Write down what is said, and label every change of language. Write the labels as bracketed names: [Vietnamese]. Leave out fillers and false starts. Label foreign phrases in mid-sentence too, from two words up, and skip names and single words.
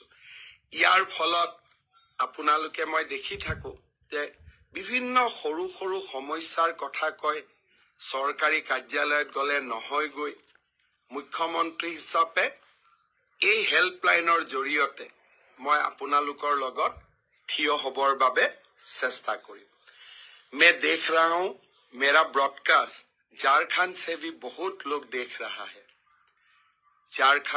[Assamese] ইয়াৰ ফলত আপোনালোকে মই দেখি থাকো যে বিভিন্ন সৰু সৰু সমস্যাৰ কথা কয়, চৰকাৰী কাৰ্যালয়ত গলে নহয়গৈ। মুখ্যমন্ত্ৰী হিচাপে এই হেল্পলাইনৰ জৰিয়তে মই আপোনালোকৰ লগত থিয় হবৰ বাবে চেষ্টা কৰিম। [Hindi] मैं देख रहा हूं मेरा ब्रॉडकास्ट झारखंड से भी बहुत लोग देख रहा है। झारखंड